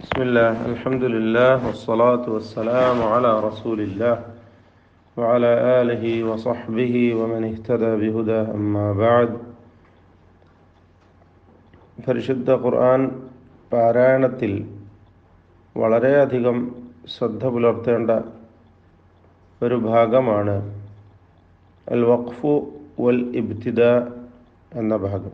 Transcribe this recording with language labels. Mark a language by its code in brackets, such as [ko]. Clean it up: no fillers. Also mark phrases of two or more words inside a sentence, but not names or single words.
[ar] بسم الله الحمد لله والصلاة والسلام على رسول الله وعلى آله وصحبه ومن اهتدى بهداه أما بعد [ml] പരിശുദ്ധ ഖുർആൻ പാരായണത്തിൽ വളരെയധികം ശ്രദ്ധ പുലർത്തേണ്ട ഒരു ഭാഗമാണ് [ar] الوقف والابتداء [ml] എന്ന ഭാഗം.